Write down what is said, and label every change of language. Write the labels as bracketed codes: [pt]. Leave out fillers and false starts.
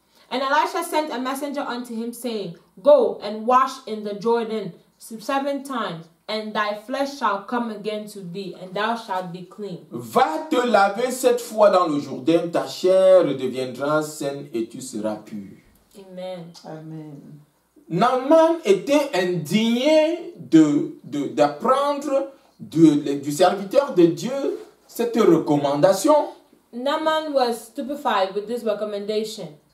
[en] And Elisha sent a messenger unto him, saying, Go and wash in the Jordan 7 times, and thy flesh shall come again to thee, and thou shalt be clean. [fr] Va te laver 7 fois dans le Jourdain, ta chair deviendra saine et tu seras pur. [en] Amen. Amen. [fr] Naaman était indigné d'apprendre du serviteur de Dieu cette recommandation. [en] Naaman was stupefied with this recommendation.